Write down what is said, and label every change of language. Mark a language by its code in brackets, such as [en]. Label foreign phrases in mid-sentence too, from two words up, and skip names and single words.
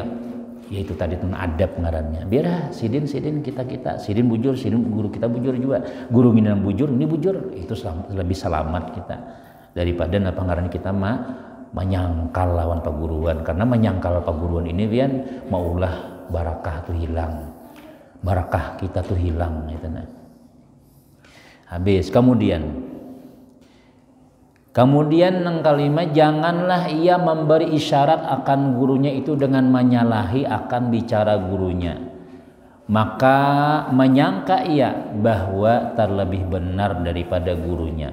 [bjn] Ya itu tadi tuh adab ngarannya. Biar Sidin kita Sidin bujur, Sidin guru kita bujur juga. Guru ini bujur, ini bujur, itu lebih selamat kita daripada apa ngaran kita menyangkal lawan perguruan. Karena menyangkal perguruan ini pian maulah barakah tuh hilang. Barakah kita tuh hilang gitu nah. Habis [id] Kemudian yang kelima, janganlah ia memberi isyarat akan gurunya itu dengan menyalahi akan bicara gurunya. Maka menyangka ia bahwa terlebih benar daripada gurunya.